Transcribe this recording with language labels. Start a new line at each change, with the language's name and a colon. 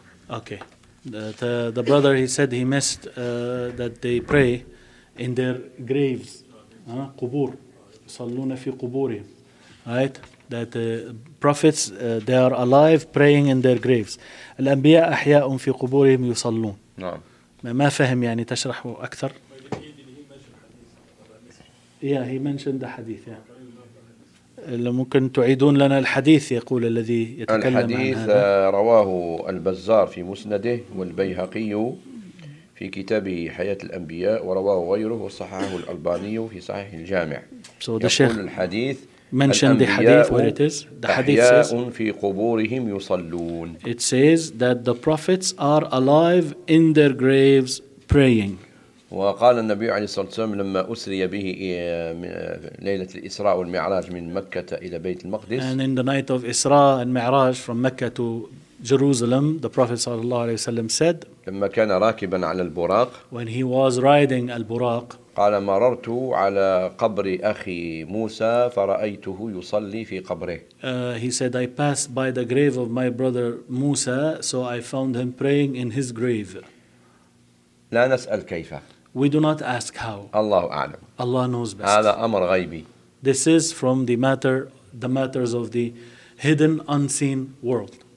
English: Okay, the brother, he said he missed that they pray in their graves.
Arabic: قبور صلون في قبورهم.
English: Right, that the prophets, they are alive praying in their graves.
Arabic: الأنبياء أحياء في قبورهم يصلون. نعم. ما فهم يعني تشرح أكثر.
English: Yeah, he mentioned the hadith. Yeah.
Arabic: ممكن تعيدون لنا الحديث يقول الذي يتكلم عن هذا الحديث رواه البزار في مسنده والبيهقي في كتابه حياة الأنبياء ورواه غيره وصححه الألباني في صحيح الجامع
English: so
Arabic: يقول الحديث
English: mentioned the hadith where it is the hadith says
Arabic: أحياء في قبورهم يصلون
English: it says that the prophets are alive in their graves praying
Arabic: وقال النبي عليه الصلاة والسلام لما أسري به ليلة الإسراء والمعراج من مكة إلى بيت المقدس
English: and in the night of إسراء المعراج from مكة to Jerusalem the Prophet
Arabic: صلى الله عليه وسلم
English: said
Arabic: لما كان راكبا على البراق
English: when he was riding البراق
Arabic: قال مررت على قبر أخي موسى فرأيته يصلي في قبره
English: he said I passed by the grave of my brother Musa so I found him praying in his grave
Arabic: لا نسأل كيف
English: We do not ask how.
Arabic: الله أعلم.
English: Allah knows best.
Arabic: هذا أمر غيبي.
English: This is from the matter, the matters of the hidden, unseen world.